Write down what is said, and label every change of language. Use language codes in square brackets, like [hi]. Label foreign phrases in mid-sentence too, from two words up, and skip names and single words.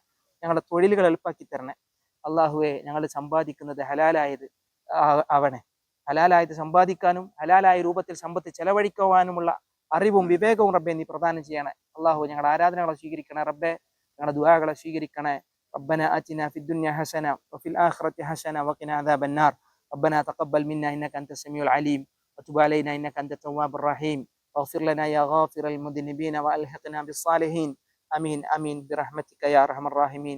[ml] ഞങ്ങളുടെ തൊഴിലുകൾ എളുപ്പാക്കി തരണേ. അള്ളാഹുവെ, ഞങ്ങൾ സമ്പാദിക്കുന്നത് ഹലാലായത് ആവണേ. ഹലാലായത് സമ്പാദിക്കാനും ഹലാലായ രൂപത്തിൽ സമ്പത്ത് ചെലവഴിക്കുവാനുമുള്ള അറിവും വിവേകവും റബ്ബെ നീ പ്രദാനം ചെയ്യണേ. അള്ളാഹു, ഞങ്ങളുടെ ആരാധനകളെ സ്വീകരിക്കണേ റബ്ബെ. ഞങ്ങളുടെ ദുആകളെ സ്വീകരിക്കണേ. [ar] ربنا آتنا في الدنيا حسنة وفي الآخرة حسنة وقنا عذاب النار. ربنا تقبل منا إنك أنت السميع العليم وتب علينا إنك أنت التواب الرحيم واغفر لنا يا غافر المذنبين وألحقنا بالصالحين. آمين آمين برحمتك يا أرحم الراحمين.